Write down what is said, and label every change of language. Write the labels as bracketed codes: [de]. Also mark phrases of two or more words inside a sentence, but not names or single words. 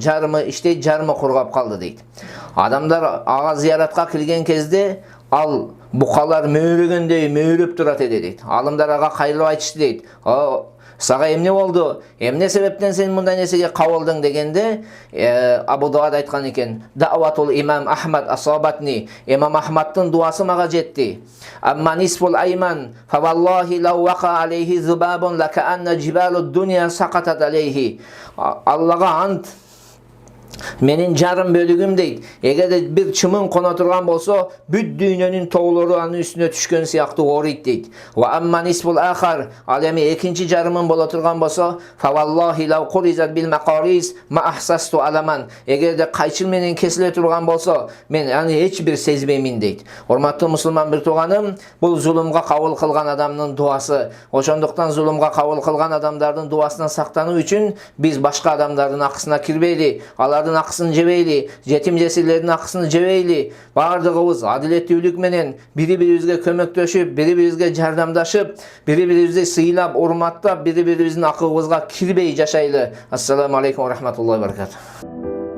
[ky] Жарымы иштейт, жарымы кургап калды дейт. Адамдар ага зыяратка келген кезде ал букалар мөөрөгөндөй мөөрөп турат эди дейт. Алымдар ага кайрылып айтышты дейт: "Сага эмне болду? Эмне себептен сен мындай нерсеге кабылдың?" дегенде Абу Дуат айткан экен: [ar] "دعوة الإمام أحمد أصابتني." [ky] Имам Ахмадтын дуасы мага жетти. [ar] "أما النصف الأيمن فوالله لو وقع عليه ذباب لكأن جبال الدنيا سقطت عليه." [ky] Аллага ант, Менин жарым бөлүгүм дейт. Эгерде бир чымын кона турган болсо, бүт дүйнөнүн тоолору анын үстүнө түшкөн сыяктуу оорийт дейт. [ar] وأما النصف الآخر, [ky] ал эми экинчи жарымын боло турган болсо, [ar] فوالله لو قرضت بالمقاريض ما أحسست ألما. [ky] Эгерде кайчыл менен кесиле турган болсо, мен аны эч бир сезбеймин дейт. Урматтуу мусулман бир тууганым, бул зулумга кабыл кылган адамдын дуасы. Ошондуктан зулумга кабыл кылган адамдардын дуасынан сактануу үчүн биз башка адамдардын акысына кирбейли, алардын акысын жебейли, жетим жесирлердин акысын жебейли. Бардыгыбыз адилеттүүлүк менен бири-бирибизге көмөктөшүп, бири-бирибизге жардамдашып, бири-бирибизди сыйлап, урматтап, бири-бирибиздин акыбызга кирбей жашайлы. [ar] السلام عليكم ورحمة الله وبركاته.